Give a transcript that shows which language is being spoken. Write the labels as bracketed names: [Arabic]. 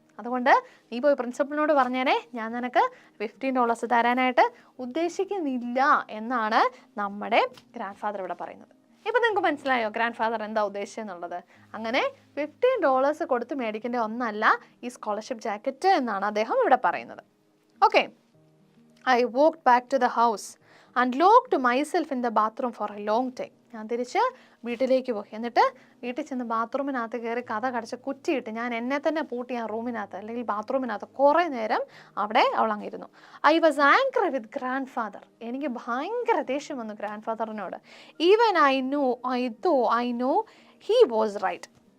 [Malayalam] അതുകൊണ്ട് നീ പോയി പ്രിൻസിപ്പലിനോട് പറഞ്ഞേനെ, ഞാൻ നിനക്ക് $15 തരാനായിട്ട് ഉദ്ദേശിക്കുന്നില്ല എന്നാണ് നമ്മുടെ ഗ്രാൻഡ് ഫാദർ ഇവിടെ പറയുന്നത്. ഇപ്പം നിങ്ങൾക്ക് മനസ്സിലായോ ഗ്രാൻഡ് ഫാദർ എന്താ ഉദ്ദേശിച്ചെന്നുള്ളത്? അങ്ങനെ $15 കൊടുത്ത് മേടിക്കേണ്ട ഒന്നല്ല ഈ സ്കോളർഷിപ്പ് ജാക്കറ്റ് എന്നാണ് അദ്ദേഹം ഇവിടെ പറയുന്നത്. [English] Okay, I walked back to the house and locked myself in the bathroom for a long time. [Malayalam] ഞാൻ തിരിച്ച് വീട്ടിലേക്ക് പോയി. എന്നിട്ട് വീട്ടിൽ ചെന്ന് ബാത്റൂമിനകത്ത് കയറി കഥ കടച്ച് കുറ്റിയിട്ട് ഞാൻ എന്നെ തന്നെ പൂട്ടി ആ റൂമിനകത്ത് അല്ലെങ്കിൽ ബാത്റൂമിനകത്ത് കുറേ നേരം അവിടെ അവളങ്ങിരുന്നു. [English] I was angry with grandfather. [Malayalam] എനിക്ക് ഭയങ്കര ദേഷ്യം വന്നു grand ഫാദറിനോട്. [English] Even I know he was right.